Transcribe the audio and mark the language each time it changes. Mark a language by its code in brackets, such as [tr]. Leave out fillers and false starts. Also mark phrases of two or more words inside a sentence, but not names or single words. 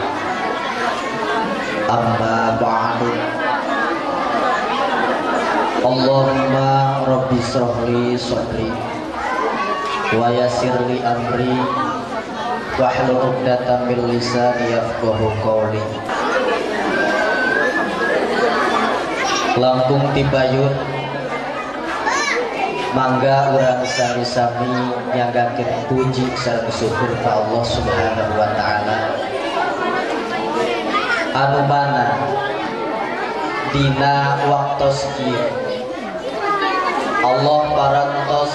[ar] أما بعد. اللهم رب اشرح لي صدري ويسر لي أمري واحلل عقدة من لساني يفقهوا قولي. [su] Langkung tibayun mangga urang sami-sami nyanggakeun puji sareng syukur ka Allah [ar] سبحانه وتعالى [su] anu mana dina waktos kieu Allah parantos